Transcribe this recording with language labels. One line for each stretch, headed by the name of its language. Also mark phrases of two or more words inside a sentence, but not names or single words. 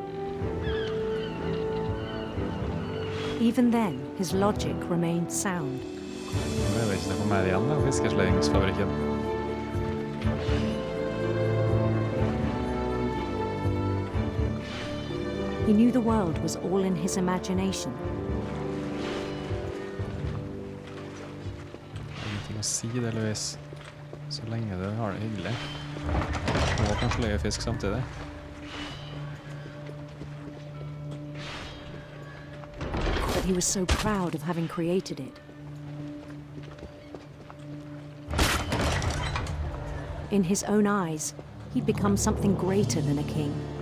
English: Even then, his logic remained sound.
Norwegian: Jeg vet ikke det kommer igjen da, fiskesløyingsfabrikken.
English: He knew the world was all in his imagination.
Norwegian: Ingenting å si det, Louis. Så lenge du har det hyggelig. Og kanskje løye fisk samtidig.
English: But he was so proud of having created it. In his own eyes, he'd become something greater than a king.